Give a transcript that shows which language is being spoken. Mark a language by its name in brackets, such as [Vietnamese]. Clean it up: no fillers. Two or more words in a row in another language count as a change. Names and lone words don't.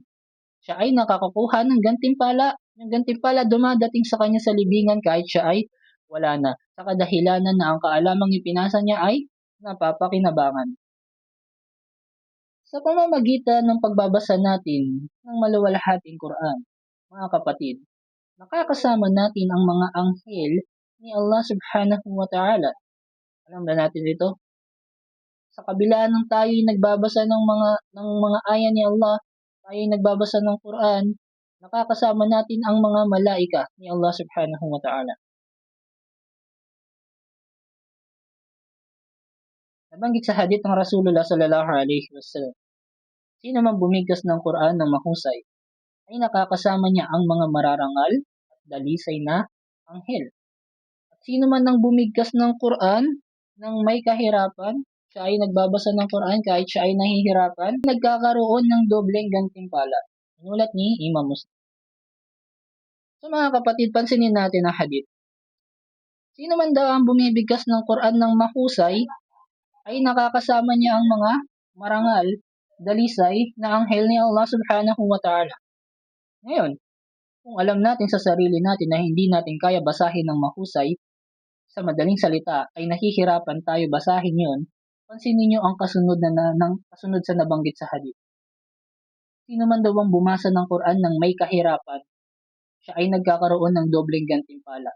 [Filipino] Siya ay nakakakuha ng gantimpala. Yung gantimpala dumadating sa kanya sa libingan kahit siya ay wala na. Sa kadahilanan na ang kaalamang ipinasa niya ay napapakinabangan. Sa pamamagitan ng pagbabasa natin ng maluwalhating Quran, mga kapatid, nakakasama natin ang mga anghel ni Allah [Arabic] سبحانه وتعالى. [Filipino] Alam ba natin ito? Sa kabila ng tayo'y nagbabasa ng mga aya ni Allah, tayo'y nagbabasa ng Quran, nakakasama natin ang mga malaika ni Allah [Arabic] سبحانه وتعالى. [Filipino] Nabanggit sa hadith ng Rasulullah [Arabic] صلى الله عليه وسلم, [Filipino] sino man bumigkas ng Quran ng mahusay, ay nakakasama niya ang mga mararangal at dalisay na anghel. At sino man nang bumigkas ng Quran ng may kahirapan, siya ay nagbabasa ng Quran kahit siya ay nahihirapan, nagkakaroon ng dobleng gantimpala. Inulat ni Imam Muslim. So mga kapatid, pansinin natin ang hadith. Sino man daw ang bumibigkas ng Quran ng mahusay, ay nakakasama niya ang mga marangal, dalisay na anghel ni Allah [Arabic] سبحانه وتعالى. [Filipino] Ngayon, kung alam natin sa sarili natin na hindi natin kaya basahin ng mahusay, sa madaling salita ay nahihirapan tayo basahin yon, pansinin niyo ang kasunod sa nabanggit sa hadith. Sino man daw ang bumasa ng Quran ng may kahirapan, siya ay nagkakaroon ng dobleng gantimpala.